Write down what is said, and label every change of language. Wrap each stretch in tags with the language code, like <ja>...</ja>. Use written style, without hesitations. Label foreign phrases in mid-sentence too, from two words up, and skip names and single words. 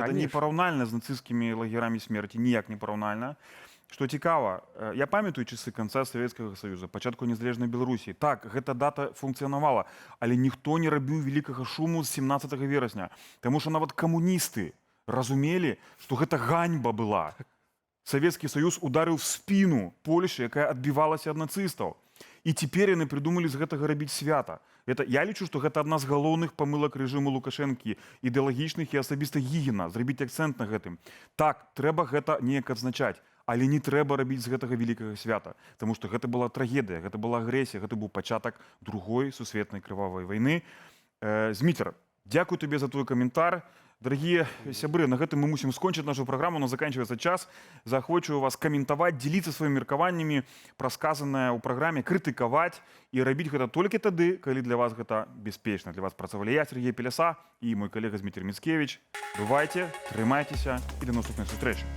<be>Гэта не параўнальна з нацысцкімі лагерамі смерці, ніяк не параўнальна. Што цікава, я памятаю часы канца Савецкага Саюза, пачатку незалежнай Беларусі. Так, гэта дата функцыянавала, але ніхто не рабіў вялікага шуму з 17 верасня, таму што нават камуністы разумелі, што гэта ганьба была.</be> <ru>Советский Союз ударил в спину Польши,</ru> <be>якая адбівалася ад нацыстаў. І цяпер яны придумалі з гэтага рабіць свята. Я лічу, што гэта адна з галоўных памылак рэжыму Лукашэнкі, ідэалагічных і асабіста Гігіна, зрабіць акцэнт на гэтым. Так, трэба гэта неяк адзначаць, але не трэба рабіць з гэтага вялікага свята, таму што гэта была трагедыя, гэта была агрэсія, гэта быў пачатак другой сусветнай крывавай вайны. Зміцер, дзякуй табе за твой каментар. Дорогие сябры, на гэтым мы мусім скончыць нашу праграму,</be> <ru>но заканчивается час.</ru> <be>Заахвочваю вас каментаваць, дзеліцца сваімі меркаваннямі пра сказанае ў праграме, крытыкаваць і рабіць гэта толькі тады, калі для вас гэта бяспечна. Для вас працавалі я, Сергей Пеляса, і мой калега Зміцер Міцкевіч. Бывайце, трымайцеся і да наступнай сустрэчы.</be>